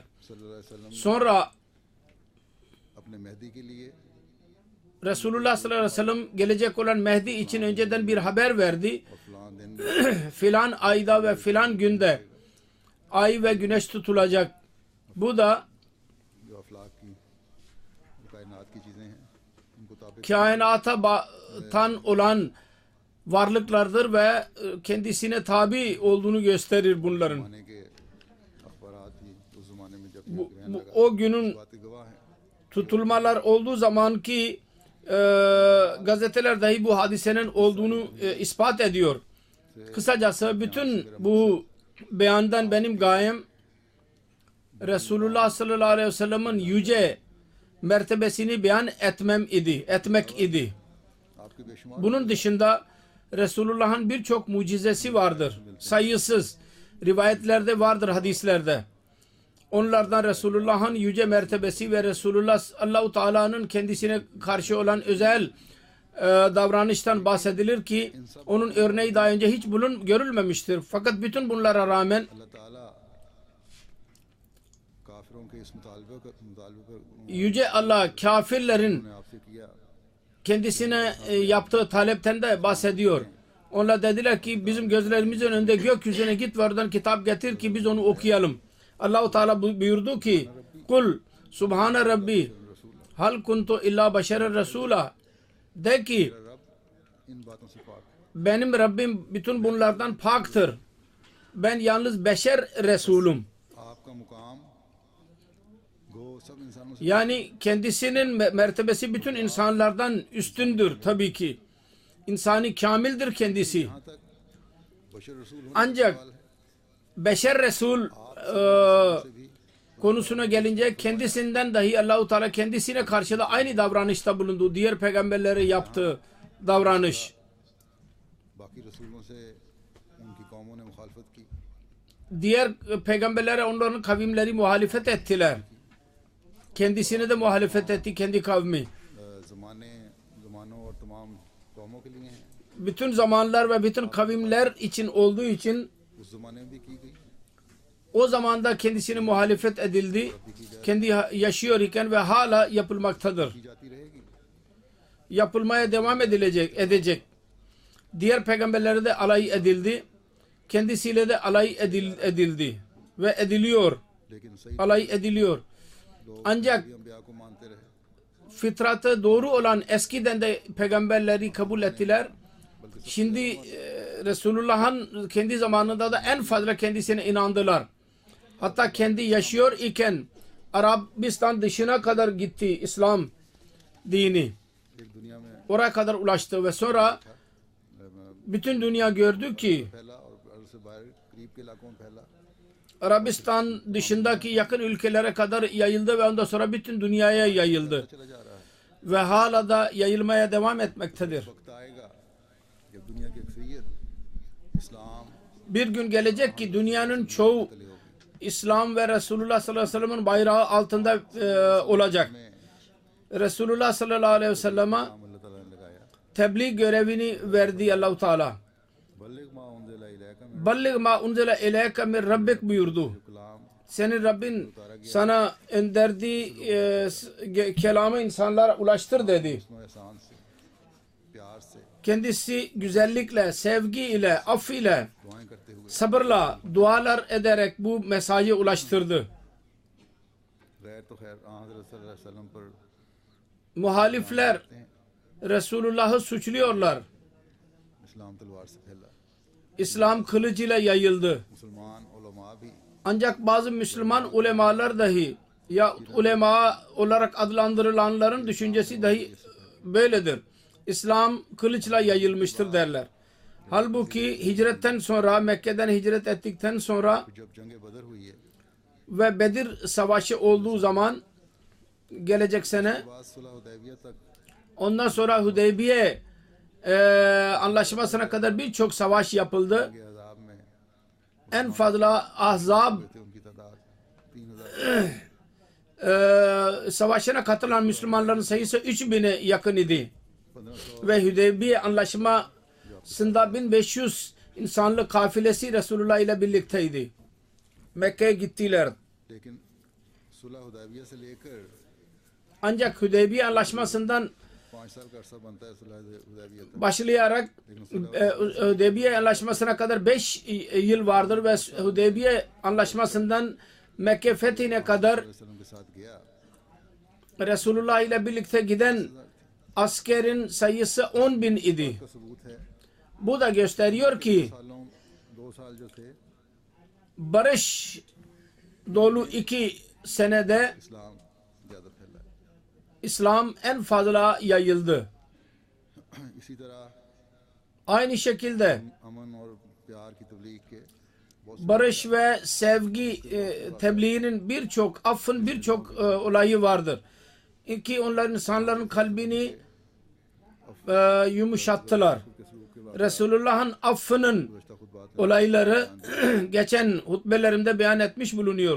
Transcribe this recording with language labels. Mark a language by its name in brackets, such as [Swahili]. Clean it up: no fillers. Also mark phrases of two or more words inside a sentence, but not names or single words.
[Arabic] صلى الله عليه وسلم [Turkish] Sonra [Urdu] اپنے مہدی کے لیے [Turkish] Resulullah [Arabic] صلى الله عليه وسلم [Turkish] gelecek olan Mehdi için önceden bir haber verdi. [Urdu] اور فلاں دن [Turkish] Filan ayda ve filan günde ay ve güneş tutulacak. Bu da [Urdu] جو افلاک کی کائنات کی چیزیں ہیں ان کو تابع [Turkish] kainata batan olan varlıklardır ve kendisine tabi olduğunu gösterir bunların. [Urdu] زمانے کے اخبارات ہی اس زمانے میں جب [Turkish] Bu, [Urdu] گرہن لگا [Turkish] o günün [Urdu] باتیں گواہ ہیں. [Turkish] tutulmalar olduğu zaman ki gazeteler dahi bu hadisenin olduğunu ispat ediyor. Kısacası bütün bu beyandan benim gayem Resulullah [Arabic] صلى الله عليه وسلم'in [Turkish] yüce mertebesini beyan etmek idi. [Urdu] آپ کے بےشمار [Turkish] Bunun dışında Resulullah'ın birçok mucizesi vardır. Sayısız rivayetlerde vardır, hadislerde. Onlardan Resulullah'ın yüce mertebesi ve Resulullah Allah-u Teala'nın kendisine karşı olan özel davranıştan bahsedilir ki onun örneği daha önce hiç görülmemiştir. Fakat bütün bunlara rağmen [Urdu] اللہ تعالیٰ کافروں کے اس مطالبے پر [Turkish] yüce Allah kafirlerin [Urdu] انہوں نے آپ سے کیا [Turkish] kendisine yaptığı talepten de bahsediyor. Onlar dediler ki bizim gözlerimizin önünde gökyüzüne git ve oradan kitap getir ki biz onu okuyalım. Allah-u Teala buyurdu ki [Arabic] قل سبحان ربي هل كنت إلا بشرا رسولا, [Turkish] de ki [Urdu] رب ان باتوں سے پاک ہے. [Turkish] benim Rabbim bütün bunlardan paktır. Ben yalnız beşer Resulüm. [Urdu] آپ کا مقام گو سب انسانوں سے [Turkish] Yani kendisinin mertebesi bütün insanlardan üstündür tabii ki. İnsani kamildir kendisi. [Urdu] یہاں تک بشر رسول ہونے [Turkish] Ancak [Urdu] کا سوال ہے. [Turkish] beşer Resul konusuna gelince kendisinden dahi Allah-u Teala kendisine karşı da aynı davranışta bulundu. Diğer peygamberlere yaptığı davranış. [Urdu] باقی رسولوں سے ان کی قوموں نے مخالفت کی, [Turkish] Diğer peygamberlere onların kavimleri muhalefet ettiler. Kendisine de muhalefet etti kendi kavmi. [Urdu] زمانوں اور تمام قوموں کے لیے ہیں. [Turkish] Bütün zamanlar ve bütün kavimler için olduğu için [Urdu] اس زمانے میں بھی کی گئی, [Turkish] o zamanda kendisine muhalefet edildi. Kendi yaşıyor iken ve hala yapılmaktadır. [Urdu] کی جاتی رہے گی. [Turkish] Yapılmaya devam edecek. Diğer peygamberlere de alay edildi. Kendisiyle de alay edildi. Ve ediliyor. [Urdu] لیکن صحیح [Turkish] Alay ediliyor. Ancak [Urdu] انبیاء کو مانتے رہے, [Turkish] fıtratı doğru olan eskiden de peygamberleri kabul ettiler. Şimdi Resulullah'ın kendi zamanında da en fazla kendisine inandılar. Hatta kendi yaşıyor iken Arabistan dışına kadar gitti İslam dini. [Urdu] ایک دنیا میں [Turkish] Oraya kadar ulaştı ve sonra bütün dünya gördü ki [Urdu] پھیلا اور ارض سے باہر قریب کے علاقوں میں پھیلا. [Turkish] Arabistan dışındaki yakın ülkelere kadar yayıldı ve ondan sonra bütün dünyaya yayıldı. [Urdu] چلا جا رہا ہے. [Turkish] Ve hala da yayılmaya devam etmektedir. [Urdu] وقت آئے گا جب دنیا کی اکثریت اسلام [Turkish] Bir gün gelecek ki dünyanın çoğu [Urdu] تلے ہوگی. [Turkish] İslam ve Resulullah [Arabic] صلى الله عليه وسلم'in [Turkish] bayrağı altında olacak. Resulullah [Arabic] صلى الله عليه وسلم'e [Urdu] نام اللہ تعالیٰ نے لگایا, [Turkish] tebliğ görevini verdi Allah-u Teala. [Arabic] بلغ ما أنزل إليك من بلغ ما أنزل إليك من ربك [Turkish] buyurdu. [Urdu] کلام [Turkish] Senin Rabbin sana önderdiği kelamı insanlara ulaştır dedi. [Urdu] اس میں احسان سے، پیار سے [Turkish] Kendisi güzellikle, sevgiyle, af ile, [Urdu] دعائیں کرتے ہوئے [Turkish] sabırla, dualar ederek bu mesajı ulaştırdı. [Urdu] غیر تو خیر حضرت [Arabic] صلى الله عليه وسلم [Urdu] پر [Turkish] Muhalifler Resulullah'ı suçluyorlar. [Urdu] اسلام تلوار سے پھیلا. [Turkish] İslam kılıcıyla yayıldı. [Urdu] مسلمان علماء بھی [Turkish] Ancak bazı Müslüman ulemalar dahi ya ulema olarak adlandırılanların düşüncesi dahi böyledir. İslam kılıçla yayılmıştır derler. Halbuki hicretten sonra, Mekke'den hicret ettikten sonra [Urdu] جب جنگ بدر ہوئی ہے, [Turkish] ve Bedir Savaşı olduğu zaman gelecek sene [Urdu] بعد صلح حدیبیہ تک [Turkish] ondan sonra Hudeybiye anlaşmasına kadar birçok savaş yapıldı. [Urdu] کے احزاب میں [Turkish] En fazla Ahzab [Urdu] تھے ان کی تعداد 3000 [Turkish] savaşına katılan Müslümanların sayısı 3000'e yakın idi. 1500 Ve Hudeybiye anlaşmasında 1500 insanlık kafilesi Resulullah ile birlikteydi. Mekke'ye gittiler. [Urdu] لیکن صلح حدیبیہ سے لے کر [Turkish] Ancak Hudeybiye anlaşmasından [Urdu] 5 سال کا عرصہ بنتا ہے صلح حدیبیہ تک. [Turkish] başlayarak Hudeybiye anlaşmasına kadar 5 yıl vardır ve Hudeybiye anlaşmasından Mekke fethine kadar [Urdu] وسلم کے ساتھ گیا [Turkish] Resulullah ile birlikte giden askerin sayısı 10.000 idi. [Urdu] کا ثبوت ہے. [Turkish] Bu da gösteriyor ki [Urdu] سالوں 2 سال جو تھے [Turkish] barış dolu 2 senede [Urdu] اسلام زیادہ پھیلا ہے. [Turkish] İslam en fazla yayıldı. [Urdu] اسی طرح [Turkish] Aynı şekilde [Urdu] امن اور پیار کی تبلیغ کے بہت [Turkish] barış ve sevgi tebliğinin birçok, affın birçok olayı vardır. Ki onlar insanların kalbini yumuşattılar. [Urdu] کے سلوک کے [Turkish] Resulullah'ın affının [Urdu] گزشتہ خطبات میں [Turkish] olayları geçen hutbelerimde beyan etmiş bulunuyorum.